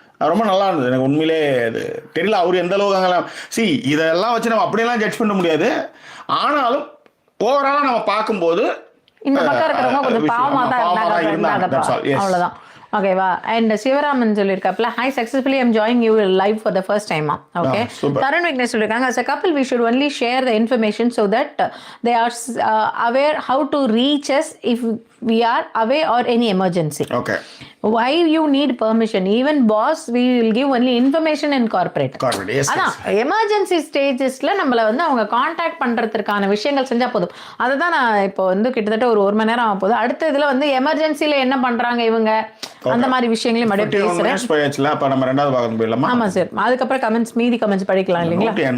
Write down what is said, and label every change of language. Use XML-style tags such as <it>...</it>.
<ta>ரொம்ப நல்லா இருந்தது எனக்கு உண்மையிலே. அது தெரியல அவர் எந்த அளவுக்கு அங்கெல்லாம் இதெல்லாம் வச்சு நம்ம அப்படியெல்லாம் ஜட்ஜ் பண்ண முடியாது. ஆனாலும் ஓவராலா நம்ம பார்க்கும்போது இந்த பக்கம் இருக்கிறவங்க கொஞ்சம் பாவமா தான் இருந்தாங்க, அவ்வளவுதான். ஓகேவா.</ta> <en>and Sivaraman</en> <ta>சொல்லியிருக்காப்ல,</ta> <en>Hi successfully I'm joining you live for the first டைமா. Okay. Tarun Vignesh</en> <ta>சொல்லியிருக்காங்க,</ta> <en>as a couple we should only share the information so that they are aware how to reach us if we are away or any emergency. Okay. Why you need permission? Even boss we will give only information in corporate. Yes.</en> <ta>அதான் emergency ஸ்டேஜஸ்ல நம்மள வந்து அவங்க contact பண்றதுக்கான விஷயங்கள் செஞ்சா போதும். அதை தான் நான் இப்போ வந்து கிட்டத்தட்ட ஒரு 1 மணி நேரம் ஆக போகுது. அடுத்த இதுல வந்து எமர்ஜென்சில என்ன பண்றாங்க இவங்க, அந்த மாதிரி விஷயங்களையும் அப்படியே பேசுறேன். அப்ப நம்ம 2வது பாகம் போயிடலாமா? ஆமா சார். அதுக்கப்புறம் கமெண்ட்ஸ், மீதி கமெண்ட்ஸ் படிக்கலாம் இல்லைங்களா?</ta>